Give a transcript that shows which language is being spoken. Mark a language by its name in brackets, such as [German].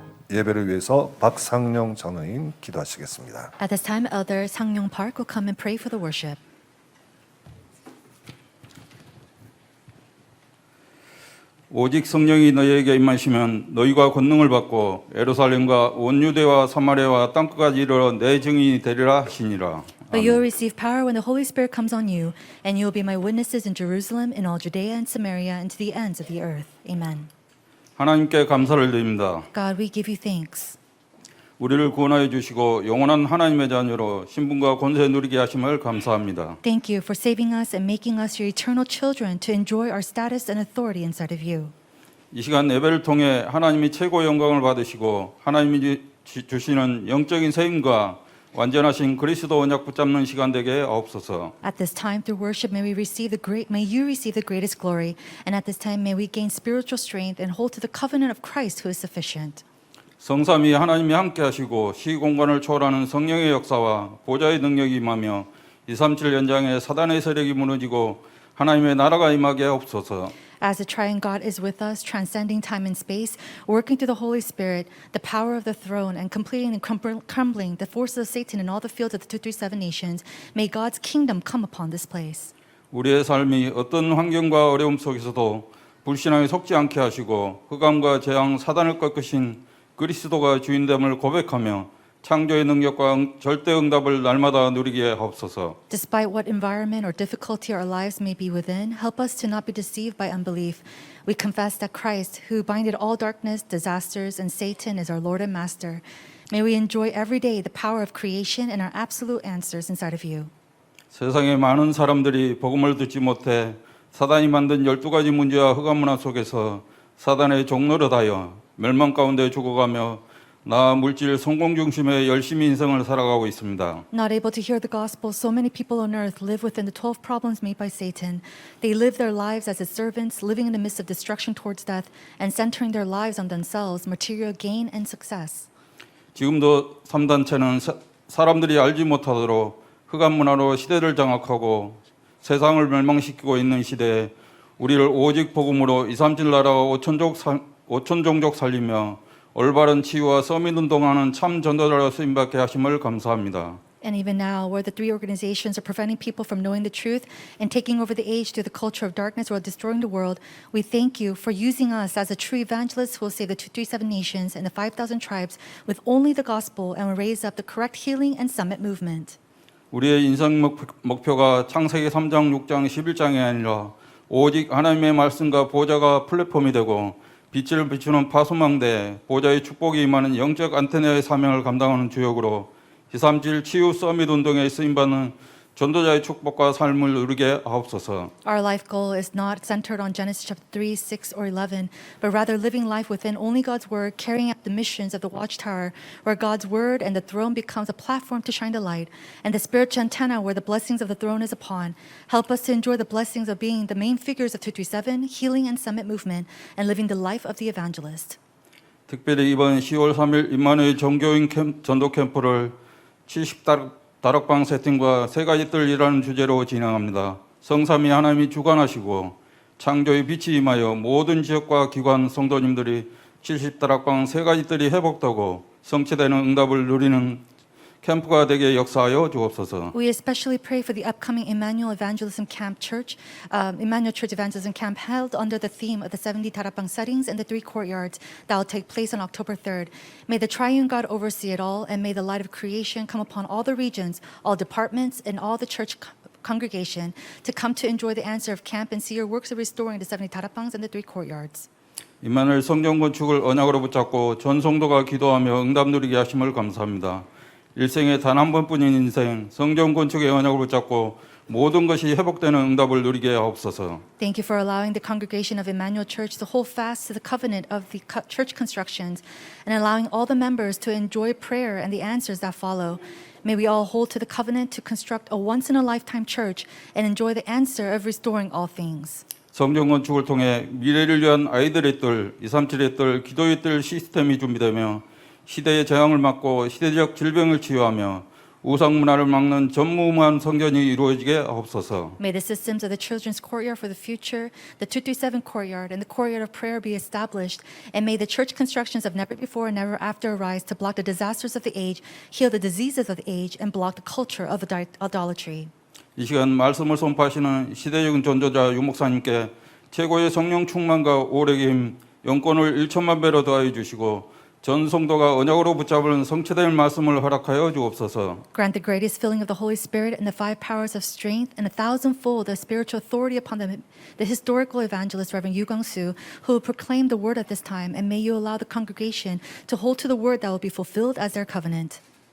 [Korean] 예배를 위해서 박상용 장로님 기도하시겠습니다. [English] At this time, Elder Sang-Yong Park will come and pray for the worship. [Korean] 오직 성령이 너희에게 임하시면 너희가 권능을 받고 예루살렘과 온 유대와 사마리아와 땅끝까지 이르러 내 증인이 되리라 하시니라. [English] But you will receive power when the Holy Spirit comes on you, and you will be my witnesses in Jerusalem, in all Judea and Samaria, and to the ends of the earth. Amen. [Korean] 하나님께 감사를 드립니다. [English] God, we give you thanks. [Korean] 우리를 구원하여 주시고 영원한 하나님의 자녀로 신분과 권세 누리게 하심을 감사합니다. [English] Thank you for saving us and making us your eternal children to enjoy our status and authority inside of you. [Korean] 이 시간 예배를 통해 하나님이 최고 영광을 받으시고 하나님이 주시는 영적인 세임과 완전하신 그리스도 언약 붙잡는 시간 되게 하옵소서. [English] At this time, through worship, may you receive the greatest glory. And at this time, may we gain spiritual strength and hold to the covenant of Christ, who is sufficient. [Korean] 성삼위 하나님이 함께 하시고 시공간을 초월하는 성령의 역사와 보좌의 능력이 임하며 237 연장의 사단의 세력이 무너지고 하나님의 나라가 임하게 하옵소서. [English] As the triune God is with us, transcending time and space, working through the Holy Spirit, the power of the throne, and completing and crumbling the forces of Satan in all the fields of the 237 nations, may God's kingdom come upon this place. [Korean] 우리의 삶이 어떤 환경과 어려움 속에서도 불신앙에 속지 않게 하시고 흑암과 재앙 사단을 꺾으신 그리스도가 주인됨을 고백하며 창조의 능력과 절대 응답을 날마다 누리게 하옵소서. [English] Despite what environment or difficulty our lives may be within, help us to not be deceived by unbelief. We confess that Christ, who binded all darkness, disasters, and Satan, is our Lord and Master. May we enjoy every day the power of creation and our absolute answers inside of you. [Korean] 세상의 많은 사람들이 복음을 듣지 못해 사단이 만든 12가지 문제와 흑암 문화 속에서 사단의 종노릇하여 멸망 가운데 죽어가며 나 물질 성공 중심의 열심히 인생을 살아가고 있습니다. [English] Not able to hear the gospel, so many people on earth live within the 12 problems made by Satan. They live their lives as his servants, living in the midst of destruction towards death, and centering their lives on themselves, material gain and success. [Korean] 지금도 3단체는 사람들이 알지 못하도록 흑암 문화로 시대를 장악하고 세상을 멸망시키고 있는 시대에 우리를 오직 복음으로 237 나라와 5천 종족 살리며 올바른 치유와 서밋 운동하는 참 전도자로 쓰임받게 하심을 감사합니다. [English] And even now, where the three organizations are preventing people from knowing the truth and taking over the age through the culture of darkness while destroying the world, we thank you for using us as a true evangelist who will save the 237 nations and the 5,000 tribes with only the gospel and will raise up the correct healing and summit movement. [Korean] 우리의 인생 목표가 창세기 3장, 6장, 11장이 아니라 오직 하나님의 말씀과 보좌가 플랫폼이 되고 빛을 비추는 파수망대, 보좌의 축복이 임하는 영적 안테나의 사명을 감당하는 주역으로 237 치유 서밋 운동에 쓰임받는 전도자의 축복과 삶을 누리게 하옵소서. [English] Our life goal is not centered on Genesis chapter 3, 6, or 11, but rather living life within only God's word, carrying out the missions of the watchtower, where God's word and the throne becomes a platform to shine the light, and the spiritual antenna where the blessings of the throne is upon. Help us to enjoy the blessings of being the main figures of 237, healing and summit movement, and living the life of the evangelist. [Korean] 특별히 이번 10월 3일 임마누엘 전교인 전도 캠프를 70다락방 세팅과 세 가지 뜰이라는 주제로 진행합니다. 성삼위 하나님이 주관하시고 창조의 빛이 임하여 모든 지역과 기관 성도님들이 70다락방 세 가지 뜰이 회복되고 성취되는 응답을 누리는 캠프가 되게 역사하여 주옵소서. [English] We especially pray for the upcoming Emmanuel Evangelism Camp Church, Emmanuel Church Evangelism Camp held under the theme of the 70 Tarapang settings and the 3 courtyards that will take place on October 3rd. May the triune God oversee it all, and may the light of creation come upon all the regions, all departments, and all the church congregation to come to enjoy the answer of camp and see your works of restoring the 70 Tarapangs and the 3 courtyards. [Korean] 임마누엘 성전 건축을 언약으로 붙잡고 전 성도가 기도하며 응답 누리게 하심을 감사합니다. 일생에 단 한 번뿐인 인생 성전 건축의 언약을 붙잡고 모든 것이 회복되는 응답을 누리게 하옵소서. [English] Thank you for allowing the congregation of Emmanuel Church to hold fast to the covenant of the church constructions and allowing all the members to enjoy prayer and the answers that follow. May we all hold to the covenant to construct a once-in-a-lifetime church and enjoy the answer of restoring all things. [Korean] 성전 건축을 통해 미래를 위한 아이들의 뜰, 237의 뜰, 기도의 뜰 시스템이 준비되며 시대의 재앙을 막고 시대적 질병을 치유하며 우상 문화를 막는 전무후무한 성전이 이루어지게 하옵소서. [English] May the systems of the children's courtyard for the future, the 237 courtyard, and the courtyard of prayer be established, and may the church constructions of never before and never after arise to block the disasters of the age, heal the diseases of the age, and block the culture of idolatry. [Korean] 이 시간 말씀을 선포하시는 시대적인 전도자 유목사님께 최고의 성령 충만과 오래의 힘, 영권을 1천만 배로 더하여 주시고 전 성도가 언약으로 붙잡은 성취될 말씀을 허락하여 주옵소서. [English] Grant the greatest filling of the Holy Spirit and the 5 powers of strength and 1,000-fold the spiritual authority upon the historical evangelist Reverend Yu Gang-soo, who will proclaim the word at this time, and may you allow the congregation to hold to the word that will be fulfilled as their covenant.